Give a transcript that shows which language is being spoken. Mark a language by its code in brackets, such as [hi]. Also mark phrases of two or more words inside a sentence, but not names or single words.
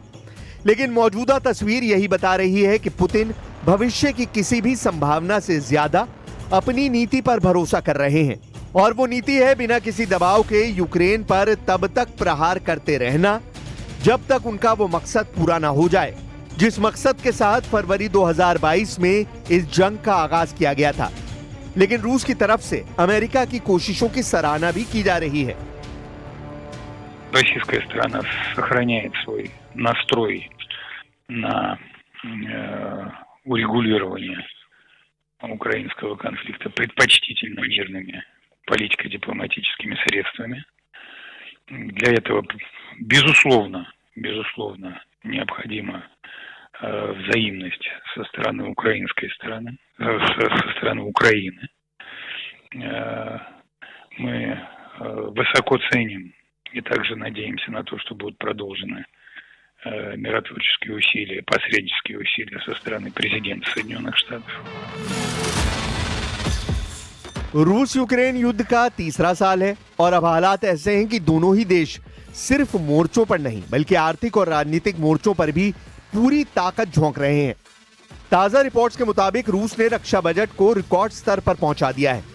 [hi] लेकिन मौजूदा तस्वीर यही बता रही है कि पुतिन भविष्य की किसी भी संभावना से ज्यादा अपनी नीति पर भरोसा कर रहे हैं और वो नीति है बिना किसी दबाव के यूक्रेन पर तब तक प्रहार करते रहना जब तक उनका वो मकसद पूरा ना हो जाए, जिस मकसद के साथ फरवरी 2022 में इस जंग का आगाज किया गया था। लेकिन रूस की तरफ से अमेरिका की कोशिशों की सराहना भी की जा रही है। [ru] Российская сторона сохраняет свой настрой на урегулирования украинского конфликта предпочтительно мирными политико-дипломатическими средствами. Для этого, безусловно, необходима взаимность со стороны украинской стороны, со стороны Украины. Мы высоко ценим и также надеемся на то, что будут продолжены миротворческие усилия, посреднические усилия со стороны президента Соединенных Штатов. [hi] रूस यूक्रेन युद्ध का तीसरा साल है और अब हालात ऐसे हैं कि दोनों ही देश सिर्फ मोर्चों पर नहीं बल्कि आर्थिक और राजनीतिक मोर्चों पर भी पूरी ताकत झोंक रहे हैं। ताजा रिपोर्ट्स के मुताबिक रूस ने रक्षा बजट को रिकॉर्ड स्तर पर पहुंचा दिया है।